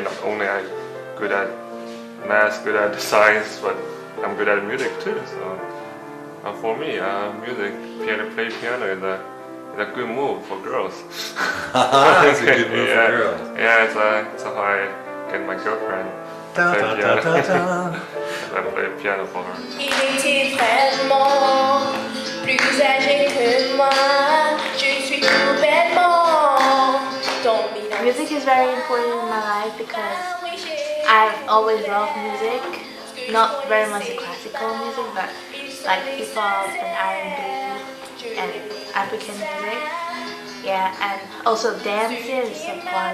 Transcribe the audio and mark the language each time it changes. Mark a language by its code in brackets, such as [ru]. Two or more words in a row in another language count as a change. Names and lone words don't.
[en] Not only I'm good at math, good at science, but I'm good at music too. So for me, play piano is a good move for girls. It's a good move for girls. Yeah, it's how I get my girlfriend. Da, da, da, da, da. I play piano for her. [fr] Il était vraiment plus âgé que moi. Je suis tout bêtement tombé dans [en] Music is very important in my life because I always love music. Not very much classical music, but like hip hop and R&B and African music. Yeah, and also dance is so fun.